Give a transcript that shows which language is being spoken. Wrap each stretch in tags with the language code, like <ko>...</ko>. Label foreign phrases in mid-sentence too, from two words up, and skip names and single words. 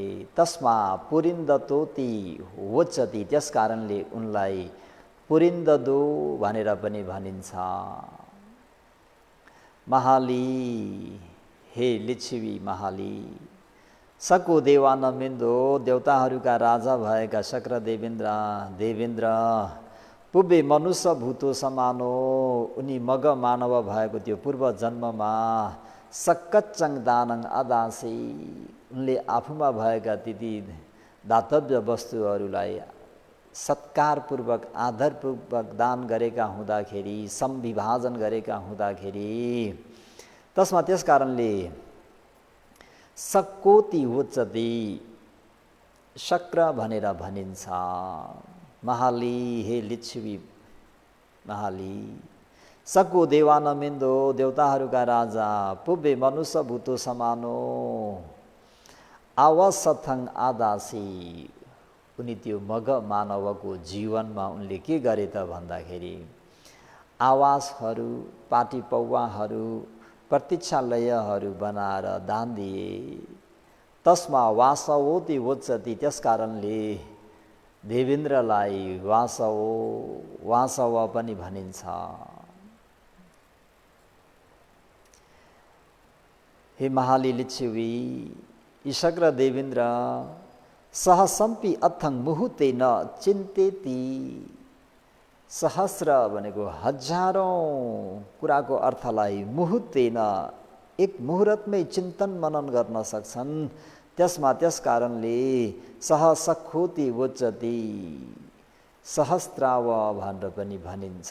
<pi>तस्मा पुरिन्दतोति वोच्चति,</pi> <ne>त्यस कारणले उनलाई पुरिन्ददो भनेर पनि भनिन्छ। महाली, हे लिच्छवी महाली,</ne> <pi>सकु देवानमिन्दो,</pi> <ne>देवताहरूका राजा भएका शक्र देवेन्द्र</ne> <pi>पुब्बे मनुष्य भूतो समानो,</pi> <ne>उनी मग मानव भएको त्यो पूर्व जन्ममा</ne> <pi>सक्कच्चङ दानङ अदासी,</pi> <ne>उनले आफूमा भएका ती दातव्य वस्तुहरूलाई सत्कारपूर्वक आदरपूर्वक दान गरेका हुँदाखेरि, संविभाजन गरेका हुँदाखेरि, तस्मा त्यस कारणले</ne> <pi>सक्कोति उच्चति,</pi> <ne>शक्र भनेर भनिन्छ।</ne> <pi>महाली, हे लिच्छवी महाली, सकु देवानमिन्दो,</pi> <ne>देवताहरूका राजा</ne> <pi>पुब्बे मनुष्य भूतो समानो, आवसथङ आदासी,</pi> <ne>उनी त्यो मग मानवको जीवनमा उनले के गरे त भन्दाखेरि आवासहरू, पाटी पौवाहरू, प्रतीक्षालयहरू बनाएर दान दिए।</ne> <pi>तस्मा वासवोति वोच्चति,</pi> <ne>त्यस कारणले देवेन्द्रलाई वासव पनि भनिन्छ। हे महाली लिच्छवी, शक्र देवेन्द्र</ne> <pi>सहसम्पि अथङ मुहुते न चिन्तेति,</pi> <ne>सहस्र भनेको हजारौँ कुराको अर्थलाई मुहुर्तेन एक मुहुर्तमै चिन्तन मनन गर्न सक्छन्। त्यसमा त्यस कारणले</ne> <pi>सहसखोति वोचति</pi> <ne>सहस्त्राव भनेर पनि भनिन्छ।</ne>